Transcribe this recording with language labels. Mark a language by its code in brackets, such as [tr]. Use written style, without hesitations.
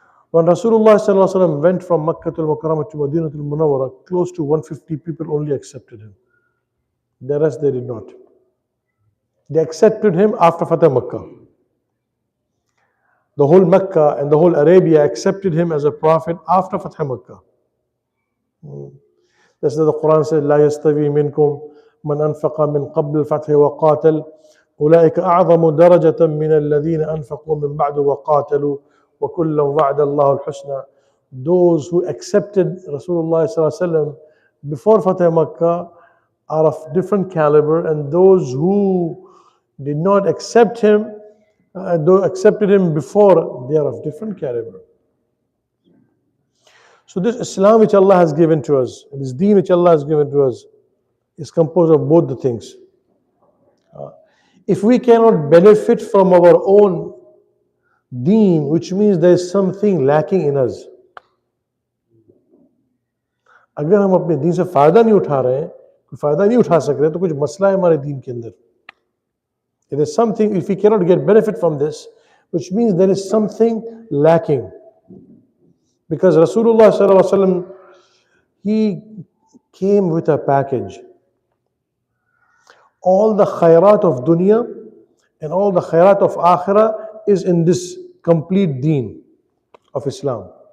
[en] When Rasulullah went from Makkah al-Mukarramah to Madinah al-Munawwarah, close to 150 people only accepted him. The rest they did not. They accepted him after Fatah Makkah. The whole Mecca and the whole Arabia accepted him as a prophet after Fatah Makkah. That's why the Quran said, [ar] لا يستوي منكم من أنفق من قبل الفتح وقاتل أولئك أعظم درجة من الذين أنفقوا من بعد وقاتلوا وكلا وعد الله الحسنى. [en] Those who accepted Rasulullah before Fatah Makkah are of different caliber, and those who did not accept him, accepted him before, they are of different caliber. So this Islam which Allah has given to us, this deen which Allah has given to us, is composed of both the things. If we cannot benefit from our own deen, which means there is something lacking in us. [hi] अगर हम अपने दीन से फायदा नहीं उठा रहे हैं, कोई फायदा नहीं उठा सक रहे, तो कुछ मसला है हमारे दीन के अंदर. [en] There is something, if we cannot get benefit from this, which means there is something lacking. Because Rasulullah sallallahu alaihi wasallam, he came with a package. All the khairat of dunya and all the khairat of akhirah is in this complete deen of Islam.